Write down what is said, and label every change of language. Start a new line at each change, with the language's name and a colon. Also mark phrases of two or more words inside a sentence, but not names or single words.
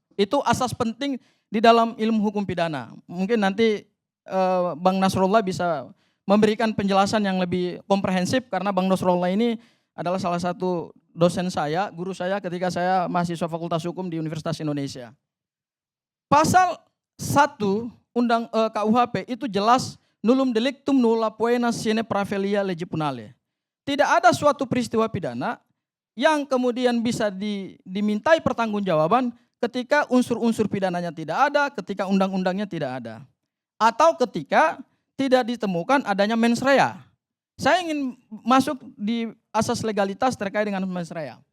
Indonesian: Itu asas penting di dalam ilmu hukum pidana. Mungkin nanti Bang Nasrullah bisa memberikan penjelasan yang lebih komprehensif, karena Bang Nasrullah ini adalah salah satu dosen saya, guru saya ketika saya mahasiswa Fakultas Hukum di Universitas Indonesia. Pasal 1 KUHP itu jelas
Latin: nullum delictum nulla poena sine praevelia lege punale.
Indonesian: Tidak ada suatu peristiwa pidana yang kemudian bisa dimintai pertanggungjawaban ketika unsur-unsur pidananya tidak ada, ketika undang-undangnya tidak ada. Atau ketika tidak ditemukan adanya
Latin: mens rea.
Indonesian: Saya ingin masuk di asas legalitas terkait dengan
Latin: mens rea.